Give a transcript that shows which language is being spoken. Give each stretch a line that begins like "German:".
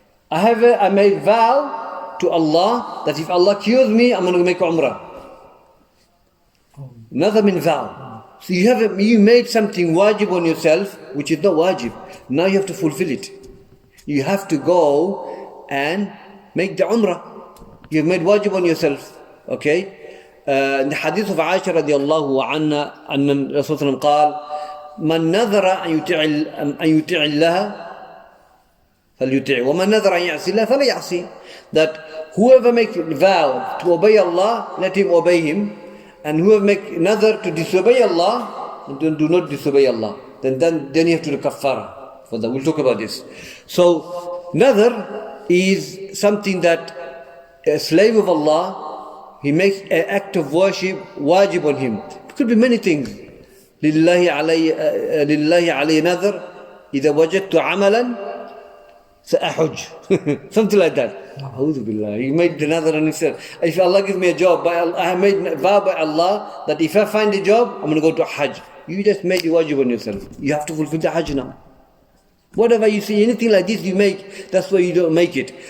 English: I made vow to Allah that if Allah cures me, I'm going to make Umrah. Another means vow. So you made something wajib on yourself, which is not wajib. Now you have to fulfill it. You have to go and make the Umrah. You've made wajib on yourself. Okay? In the hadith of Aisha radiallahu anha,
Arabic: أن Rasul sallallahu قال من نذر أن يطيع الله فليطيع ومن نذر أن يعصي الله فلا يعصي.
English: That whoever makes vow to obey Allah, let him obey him, and whoever make nadhr to disobey Allah, do not disobey Allah. Then you have to do kaffara for that. We'll talk about this. So nadhr is something that a slave of Allah, he makes an act of worship wajib on him. It could be many things.
Arabic: لله علي نذر إذا وجدت عملا
English: So ahujj, something like that. A'udhu billah. He made the nazar on himself. If Allah gives me a job, I have made a vow by Allah that if I find a job, I'm going to go to Hajj. You just made the wajib on yourself. You have to fulfill the Hajj now. Whatever you see, anything like this you make, that's why you don't make it.